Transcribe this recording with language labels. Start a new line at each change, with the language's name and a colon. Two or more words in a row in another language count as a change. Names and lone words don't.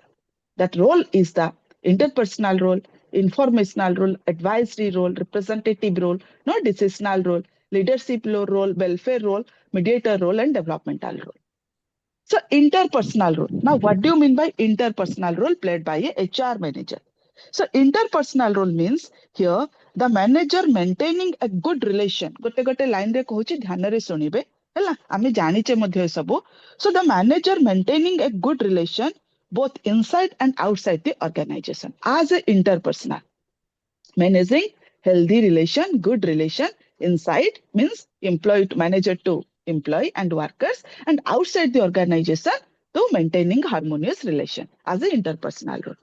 English: That role is the interpersonal role, informational role, advisory role, representative role, decisional role, leadership role, welfare role, mediator role, and developmental role. So interpersonal role. Now, what do you mean by interpersonal role played by a HR manager? So interpersonal role means here the manager maintaining a good relation.
Odia: ଗୋଟେ line ରେ କହୁଛି ଧ୍ୟାନ ରେ ଶୁଣିବେ ହେଲା ଆମେ ଜାଣିଛେ ମଧ୍ୟେ ସବୁ.
English: So the manager maintaining a good relation both inside and outside the organization as a interpersonal. Managing healthy relation, good relation inside means employee to manager to employee and workers, and outside the organization to maintaining harmonious relation as an interpersonal role.